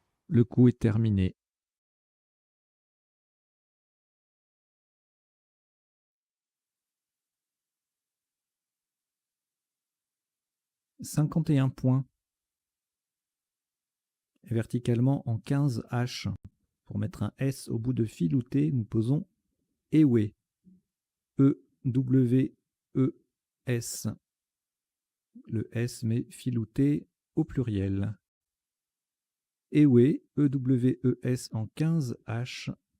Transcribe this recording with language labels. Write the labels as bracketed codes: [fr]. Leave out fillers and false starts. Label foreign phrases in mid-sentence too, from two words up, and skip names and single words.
[fr] Le coup est terminé. « 51 points. Et verticalement en 15 H. Pour mettre un S au bout de filouté, nous posons Ewe. E-W-E-S. Le S met filouté au pluriel. Ewe, E-W-E-S en 15 H.